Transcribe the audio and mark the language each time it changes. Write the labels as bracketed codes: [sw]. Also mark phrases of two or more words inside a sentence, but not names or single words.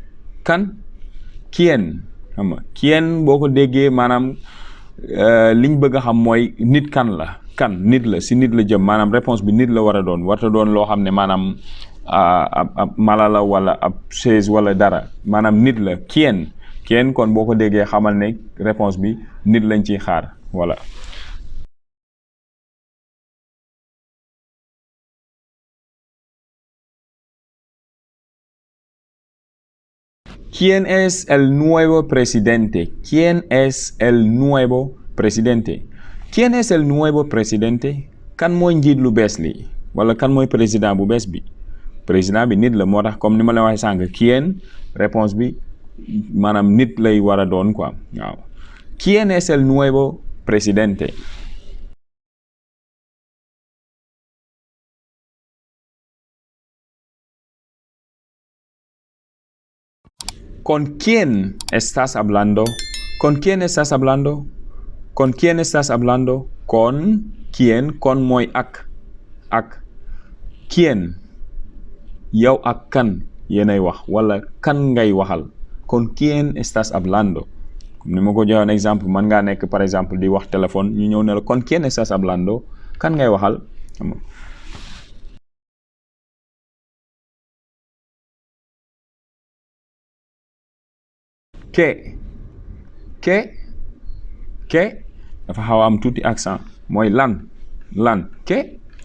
[wo] quién xam nga quién boo ko déggee maanaam liñ bëgg a xam mooy nit nit la si nit la jëm maanaam réponse bi nit la war a doon warta doon loo xam ne maanaam ab mala la wala ab chaise wala dara maanaam nit la quién kon boo ko déggee xamal ne réponse bi nit lañ ciy xaar voilà. [es] ¿Quién es el nuevo presidente? ¿Quién es el nuevo presidente? ¿Quién es el nuevo presidente? [wo] Kan mooy njiit lu bees li wala kan mooy président bu bees bi président bi nit la moo tax comme ni ma la waxee sànq quién réponse bi maanaam nit lay war a doon quoi waaw. [es] ¿Quién es el nuevo presidente? ¿Con quién estás hablando? ¿Con quién estás hablando? ¿Con quién estás hablando? ¿Con quién? Con [wo] mooy ak. [es] ¿Quién? [wo] yow ak kan yéenay wax wala kan ngay waxal. [es] ¿Con quién estás hablando? [wo] comme ni ma ko joxoon exemple mën ngaa nekk [fr] par exemple [wo] di wax téléphone ñu ñëw ne la [es] ¿con quién estás hablando? [wo] kan ngay waxal. ¿Qué dafa xaw a am tuuti accent mooy lan ¿qué?